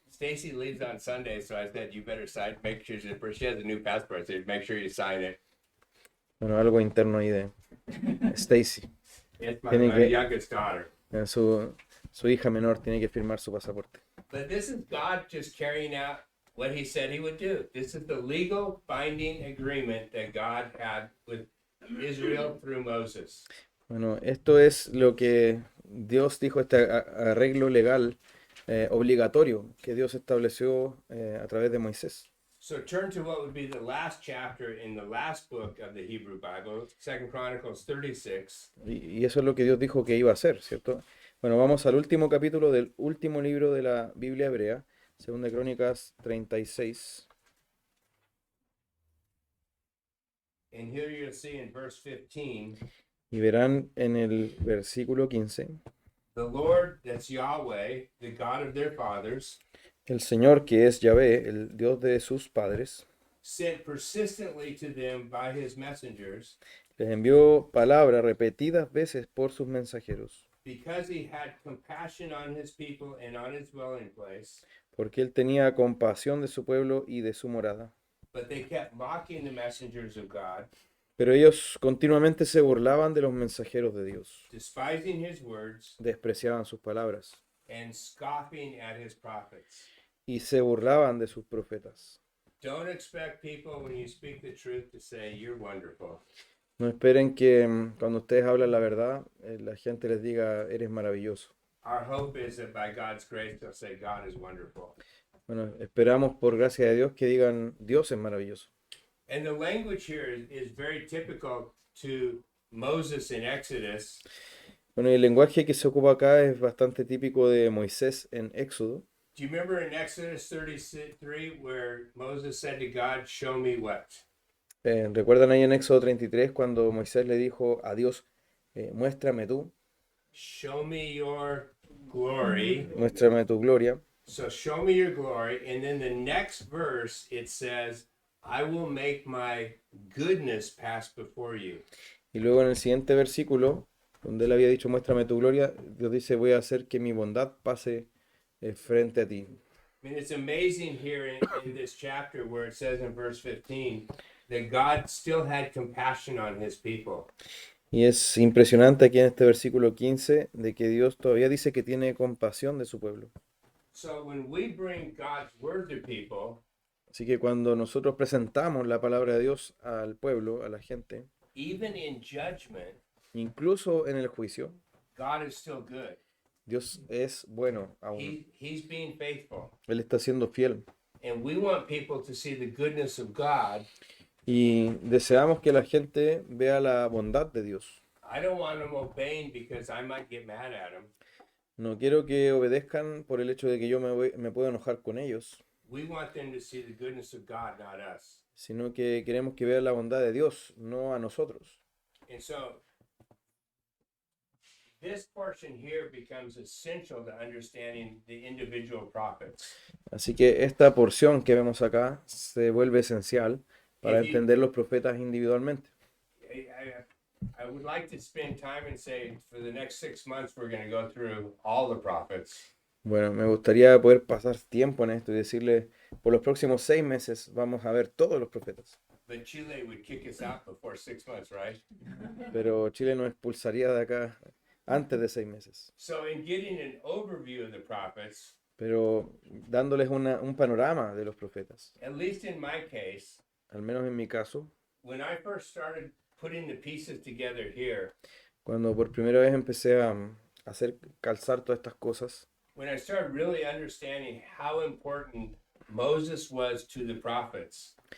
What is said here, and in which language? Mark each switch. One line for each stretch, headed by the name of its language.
English: Stacy leaves on Sunday, so I said, you better sign, make sure she has a new passport, so make sure you sign it.
Spanish: Bueno, algo interno ahí de Stacy.
English: It's my
Spanish: Tienen que-
English: youngest daughter.
Spanish: Su hija menor tiene que firmar su pasaporte.
English: But this is God just carrying out what he said he would do. This is the legal binding agreement that God had with Israel through Moses.
Spanish: Bueno, esto es lo que Dios dijo, este arreglo legal obligatorio que Dios estableció a través de Moisés.
English: So turn to what would be the last chapter in the last book of the Hebrew Bible, 2 Chronicles 36.
Spanish: Y eso es lo que Dios dijo que iba a hacer, ¿cierto? Bueno, vamos al último capítulo del último libro de la Biblia hebrea, Segunda Crónicas 36.
English: And here you'll see in verse 15,
Spanish: Y verán en el versículo 15,
English: the Lord, that's Yahweh, the God of their fathers,
Spanish: el Señor que es Yahvé, el Dios de sus padres,
English: sent persistently to them by his messengers,
Spanish: les envió palabra repetidas veces por sus mensajeros,
English: because he had compassion on his people and on his dwelling place.
Spanish: porque él tenía compasión de su pueblo y de su morada.
English: But they kept mocking the messengers of God,
Spanish: Pero ellos continuamente se burlaban de los mensajeros de Dios,
English: despising his words
Spanish: despreciaban sus palabras
English: and scoffing at his prophets.
Spanish: y se burlaban de sus profetas.
English: Don't expect people when you speak the truth to say you're wonderful.
Spanish: No esperen que cuando ustedes hablan la verdad, la gente les diga, eres maravilloso.
English: Our hope is that by God's grace they'll say God is wonderful.
Spanish: Bueno, esperamos por gracia de Dios que digan, Dios es maravilloso.
English: And the language here is very typical to Moses in Exodus.
Spanish: Bueno, y el lenguaje que se ocupa acá es bastante típico de Moisés en Éxodo.
English: Do you remember in Exodus 33 where Moses said to God, show me what?
Spanish: ¿Recuerdan ahí en Éxodo 33 cuando Moisés le dijo a Dios, muéstrame tú,
English: Show me your glory.
Spanish: muéstrame tu gloria?
English: So show me your glory. And then the next verse, it says, I will make my goodness pass before you.
Spanish: Y luego en el siguiente versículo, donde él había dicho, muéstrame tu gloria, Dios dice, voy a hacer que mi bondad pase frente a ti.
English: I mean, it's amazing here in this chapter where it says in verse 15 that God still had compassion on his people.
Spanish: Y es impresionante aquí en este versículo 15 de que Dios todavía dice que tiene compasión de su pueblo.
English: So when we bring God's word to people,
Spanish: Así que cuando nosotros presentamos la palabra de Dios al pueblo, a la gente,
English: even in judgment,
Spanish: incluso en el juicio,
English: God is still good.
Spanish: Dios es bueno aún.
English: He's being faithful.
Spanish: Él está siendo fiel.
English: And we want people to see the goodness of God.
Spanish: Y deseamos que la gente vea la bondad de Dios.
English: I don't want them obeying because I might get mad at them.
Spanish: No quiero que obedezcan por el hecho de que yo me puedo enojar con ellos,
English: We want them to see the goodness of God, not us.
Spanish: sino que queremos que vean la bondad de Dios, no a nosotros.
English: And so this portion here becomes essential to understanding the individual prophets.
Spanish: Así que esta porción que vemos acá se vuelve esencial para
English: If you-
Spanish: entender los profetas individualmente.
English: I would like to spend time and say for the next 6 months we're going to go through all the prophets.
Spanish: Bueno, me gustaría poder pasar tiempo en esto y decirle, por los próximos 6 meses vamos a ver todos los profetas.
English: But Chile would kick us out before 6 months, right?
Spanish: Pero Chile nos expulsaría de acá antes de 6 meses.
English: So in getting an overview of the prophets,
Spanish: Pero dándoles un panorama de los profetas,
English: at least in my case,
Spanish: al menos en mi caso,
English: when I first started putting the pieces together here,
Spanish: cuando por primera vez empecé a hacer calzar todas estas cosas,
English: when I started really understanding how important Moses was to the prophets,